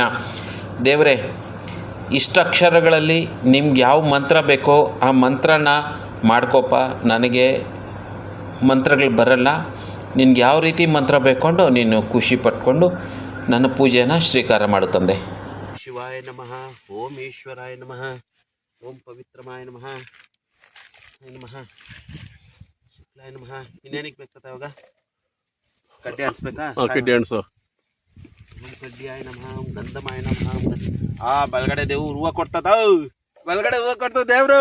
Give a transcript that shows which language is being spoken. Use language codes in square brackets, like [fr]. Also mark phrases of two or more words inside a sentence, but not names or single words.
[kn] ದೇವರೇ, ಇಷ್ಟಕ್ಷರಗಳಲ್ಲಿ ನಿಮ್ಗೆ ಯಾವ ಮಂತ್ರ ಬೇಕೋ ಆ ಮಂತ್ರನ ಮಾಡ್ಕೊಪ್ಪ. ನನಗೆ ಮಂತ್ರಗಳು ಬರಲ್ಲ. ನಿನ್ಗೆ ಯಾವ ರೀತಿ ಮಂತ್ರ ಬೇಕೊಂಡು ನೀನು ಖುಷಿ ಪಟ್ಕೊಂಡು ನನ್ನ ಪೂಜೆನ ಶ್ರೀಕಾರ ಮಾಡು ತಂದೆ. [sa] ಶಿವಾಯ ನಮಃ, ಓಂ ಈಶ್ವರಾಯ ನಮಃ, ಓಂ ಪವಿತ್ರಮಾಯ ನಮಃ, ನಮಃ ಶುಕ್ಲಾಯ ನಮಃ. [kn] ಇನ್ನೇನಿಗೆ ಬೇಕತ್ತ ಅವಾಗ ಕಡ್ಡಿ ಅನ್ಸ್ಬೇಕಾ? ಕಡ್ಡಿ ಅಣ್ಸು. [sa] ಓಂ ಕಡ್ಡಿಯಾಯ ನಮಃ, ಓಂ ಗಂಧಮಾಯ ನಮಃ. [kn] ಆ ಬಲಗಡೆ ದೇವ್ರು ಹೂವು ಕೊಡ್ತದ, ಬಲಗಡೆ ಹೂವು ಕೊಡ್ತದ ದೇವ್ರು.